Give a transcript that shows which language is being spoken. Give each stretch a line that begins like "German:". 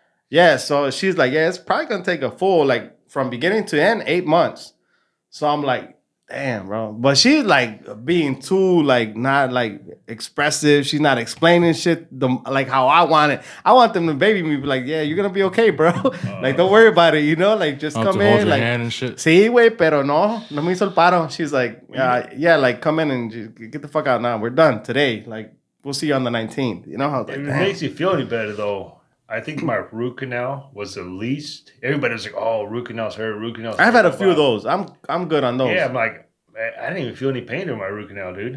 English: Yeah, so she's like, yeah, it's probably gonna take a full from beginning to end 8 months. So I'm like, damn, bro. But she's being too not expressive. She's not explaining shit how I want it. I want them to baby me, be like, yeah, you're gonna be okay, bro. Don't worry about it, just come in, hold your hand and shit.
Spanish: Sí, güey, pero no me hizo el paro.
English: She's like, yeah, come in and just get the fuck out now. We're done today. We'll see you on the 19th. How it makes you feel any better though. I think my root canal was the least. Everybody was like, "Oh, root canal's hurt. Root canal's hurt." I've had a few of those. I'm good on those. Yeah, I'm like, I didn't even feel any pain in my root canal, dude.